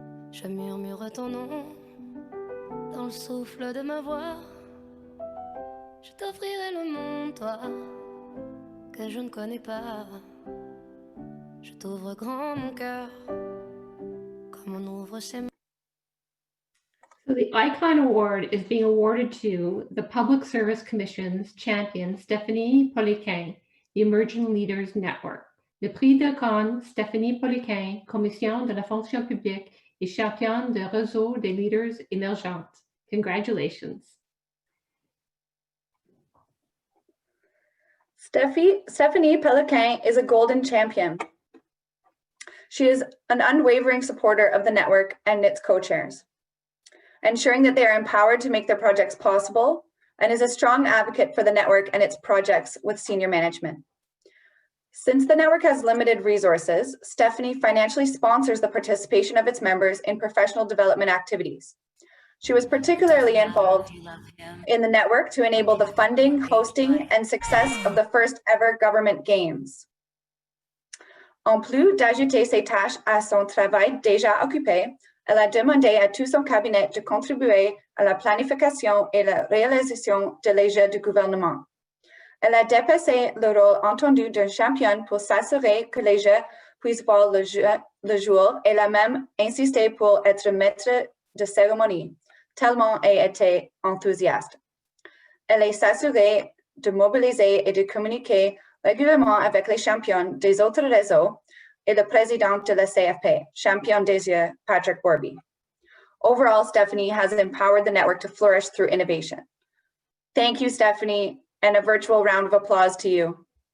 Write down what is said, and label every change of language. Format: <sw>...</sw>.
<fr>Je murmure ton nom dans le souffle de ma voix. Je t'offrirai le monde, toi, que je ne connais pas. Je t'ouvre grand mon cœur, comme on ouvre ses mains.</fr> <en>So the Icon Award is being awarded to the Public Service Commission's champion, Stéphanie Poliquin, the Emerging Leaders Network.</en> <fr>Le Prix d'Icon, Stéphanie Poliquin, Commission de la fonction publique et championne de réseau des leaders émergentes.</fr> <en>Congratulations. Stéphanie Poliquin is a golden champion. She is an unwavering supporter of the network and its co-chairs, ensuring that they are empowered to make their projects possible, and is a strong advocate for the network and its projects with senior management. Since the network has limited resources, Stéphanie financially sponsors the participation of its members in professional development activities. She was particularly involved in the network to enable the funding, hosting, and success of the first ever government games.</en> <fr>En plus d'ajouter ses tâches à son travail déjà occupé, elle a demandé à tout son cabinet de contribuer à la planification et la réalisation des jeux du gouvernement. Elle a dépassé le rôle entendu d'un champion pour s'assurer que les jeux puissent voir le jour et a même insisté pour être maître de cérémonie, tellement elle était enthousiaste. Elle est s'assurée de mobiliser et de communiquer régulièrement avec les champions des autres réseaux et le président de la CFP, champion des yeux, Patrick Borby.</fr> <en>Overall, Stéphanie has empowered the network to flourish through innovation. Thank you, Stéphanie, and a virtual round of applause to you.</en>